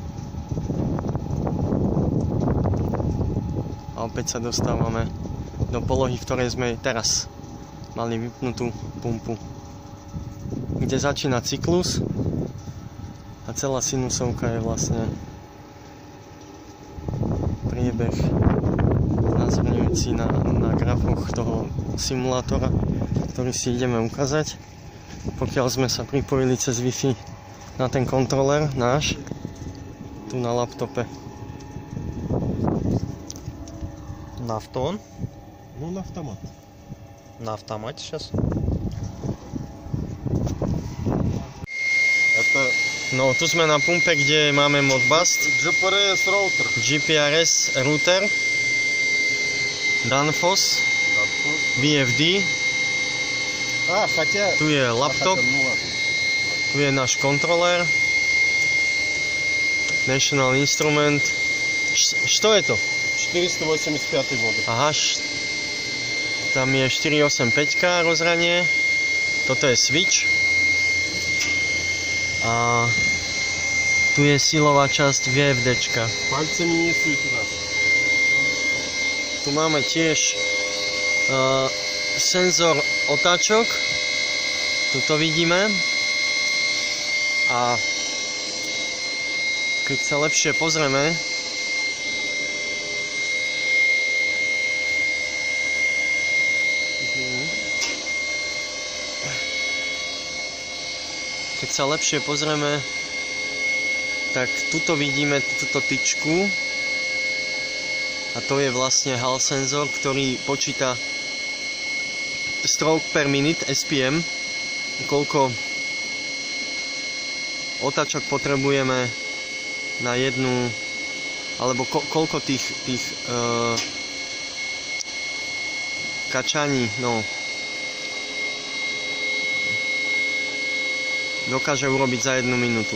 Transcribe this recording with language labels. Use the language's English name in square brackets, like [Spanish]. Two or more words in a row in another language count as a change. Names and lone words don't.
[Slovak] a opäť sa dostávame do polohy, v ktorej sme teraz mali vypnutú pumpu, kde začína cyklus a celá sinusovka je vlastne priebeh znázorňujúci na grafoch toho simulátora, ktorý si ideme ukázať. Pokiaľ sme sa pripojili cez Wi-Fi na ten kontroler náš, tu na laptope. [Russian] На автон? Ну, на автомат. На автомате сейчас. Это [Slovak] No, tu sme na pumpe, kde máme Modbus, [Russian] GPRS роутер. [Slovak] GPRS router, Danfoss, BFD, [Russian] А, хотя... [Slovak] tu je laptop, [Russian] Ну ладно. [Slovak] tu je náš kontroler, National Instrument. [Russian] Что это? 485 модель. [Slovak] Aha, Tam je 485 rozhranie. Toto je switch. A tu je silová časť VFDčka. [Russian] Пальцами не суй туда. [Slovak] Tu máme tiež senzor otáčok. Tu to vidíme. A keď sa lepšie pozrieme, tak tuto vidíme túto tyčku a to je vlastne Hall senzor, ktorý počíta [English] stroke per minute [Slovak] SPM, koľko otáčok potrebujeme na jednu, alebo koľko tých kačaní, dokáže urobiť za 1 minútu.